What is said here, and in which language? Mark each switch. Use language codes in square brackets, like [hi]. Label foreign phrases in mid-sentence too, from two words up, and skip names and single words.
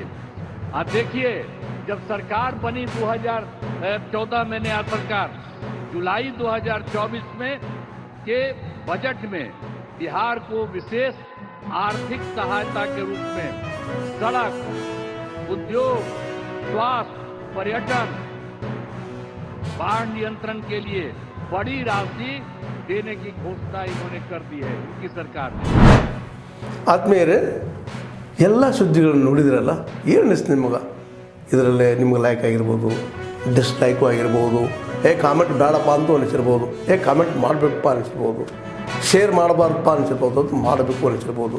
[hi] अब देखिए, जब सरकार बनी 2014 में नया सरकार, जुलाई 2024 में के बजट में बिहार को विशेष आर्थिक सहायता के रूप में सड़क, उद्योग, स्वास्थ्य, पर्यटन, बाढ़ नियंत्रण के लिए बड़ी राशि देने की घोषणा इन्होंने कर दी है उनकी सरकार ने। [kn] ಆತ್ಮೀಯರೇ, ಎಲ್ಲ ಸುದ್ದಿಗಳನ್ನು ನೋಡಿದ್ರಲ್ಲ, ಏನು ಅನಿಸ್ತು ನಿಮಗೆ? ಇದರಲ್ಲೇ ನಿಮ್ಗೆ ಲೈಕ್ ಆಗಿರ್ಬೋದು, ಡಿಸ್ಲೈಕು ಆಗಿರ್ಬೋದು, ಕಾಮೆಂಟ್ ಬೇಡಪ್ಪ ಅಂತೂ ಅನಿಸಿರ್ಬೋದು, ಕಾಮೆಂಟ್ ಮಾಡಬೇಕಪ್ಪ ಅನಿಸಿರ್ಬೋದು, ಶೇರ್ ಮಾಡಬಾರ್ದಪ್ಪ ಅನಿಸಿರ್ಬೋದು, ಅದು ಮಾಡಬೇಕು ಅನಿಸಿರ್ಬೋದು.